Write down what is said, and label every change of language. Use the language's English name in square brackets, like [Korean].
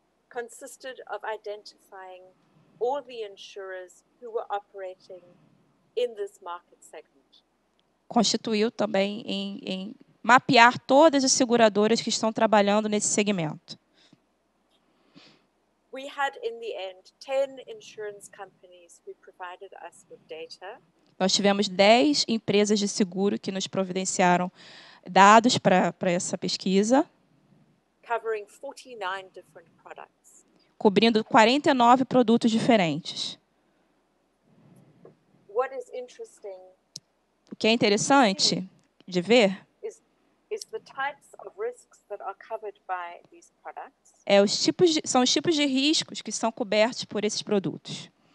[English] consisted of identifying all the insurers who were operating in this market segment. [Portuguese] Constituiu também em mapear todas as seguradoras que estão trabalhando nesse segmento. [English] We had, in the end, 10 insurance companies who provided us with data. [Portuguese] Nós tivemos 10 empresas de seguro que nos providenciaram dados para essa pesquisa, [English] Covering 49 different products. [Portuguese] cobrindo 49 produtos diferentes. [English] What is interesting [Portuguese] O que é interessante de ver [English] is the types of risks that are covered by these products. [Portuguese] São os tipos de riscos que são cobertos por esses produtos.